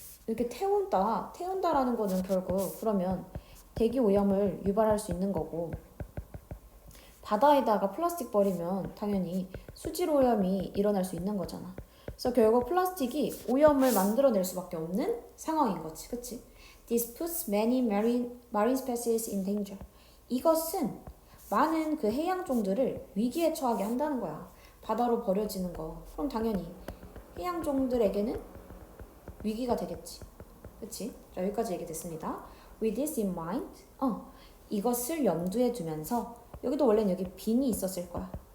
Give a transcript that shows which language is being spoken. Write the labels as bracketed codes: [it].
[ko] 이렇게 태운다라는 거는 결국 그러면 대기 오염을 유발할 수 있는 거고 바다에다가 플라스틱 버리면 당연히 수질 오염이 일어날 수 있는 거잖아. 그래서 결국 플라스틱이 오염을 만들어낼 수밖에 없는 상황인 거지. 그치? [en] This puts many marine species in danger. [ko] 이것은 많은 그 해양종들을 위기에 처하게 한다는 거야. 바다로 버려지는 거. 그럼 당연히 해양종들에게는 위기가 되겠지. 그치? 자, 여기까지 얘기됐습니다. [en] With this in mind, [ko] 이것을 염두에 두면서 여기도 원래는 여기 빙이 있었을 거야.